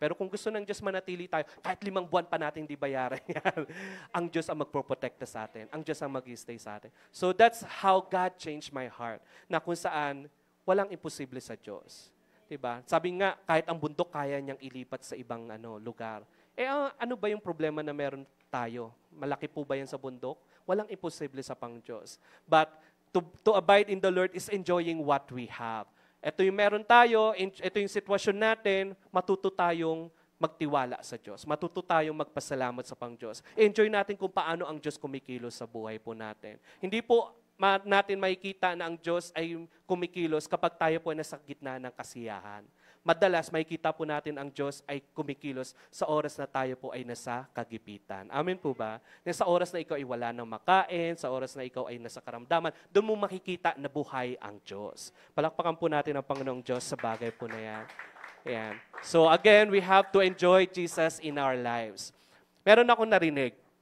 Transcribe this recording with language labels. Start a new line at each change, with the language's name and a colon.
Filipino: Pero kung gusto ng Diyos manatili tayo, kahit 5 buwan pa natin di bayaran yan, ang Diyos ang magproprotekta sa atin. Ang Diyos ang mag-stay sa atin.
English: So that's how God changed my heart.
Filipino: Na kung saan, walang imposible sa Diyos. Diba? Sabi nga, kahit ang bundok kaya niyang ilipat sa ibang lugar. Ano ba yung problema na meron tayo? Malaki po ba yan sa bundok? Walang imposible sa pang Diyos.
English: But to abide in the Lord is enjoying what we have.
Filipino: Ito yung meron tayo, ito yung sitwasyon natin, matuto tayong magtiwala sa Diyos. Matuto tayong magpasalamat sa pang Diyos. Enjoy natin kung paano ang Diyos kumikilos sa buhay po natin. Hindi po natin makikita na ang Diyos ay kumikilos kapag tayo po ay nasa gitna ng kasiyahan. Madalas makikita po natin ang Diyos ay kumikilos sa oras na tayo po ay nasa kagipitan. Amen po ba? Sa oras na ikaw ay wala nang makain, sa oras na ikaw ay nasa karamdaman, doon mo makikita na buhay ang Diyos. Palakpakan po natin ang Panginoong Diyos sa bagay po na yan. Ayan.
English: So again, we have to enjoy Jesus in our lives.
Filipino: Meron akong narinig.